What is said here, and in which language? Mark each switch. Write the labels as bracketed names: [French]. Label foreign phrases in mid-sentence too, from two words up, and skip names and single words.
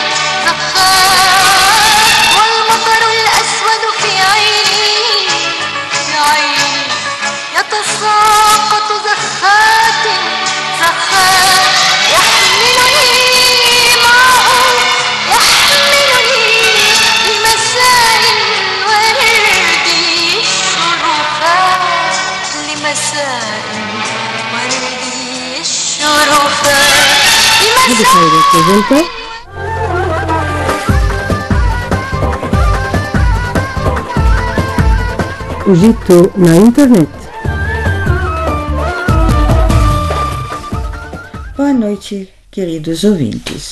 [Arabic] والمطر الأسود في عيني يتساقط زخات يحملني معه يحملني لمساء الورد الشرفات لمساء الورد الشرفات [Portuguese] Radio Cairo presenta Egito na internet. Boa noite, queridos ouvintes.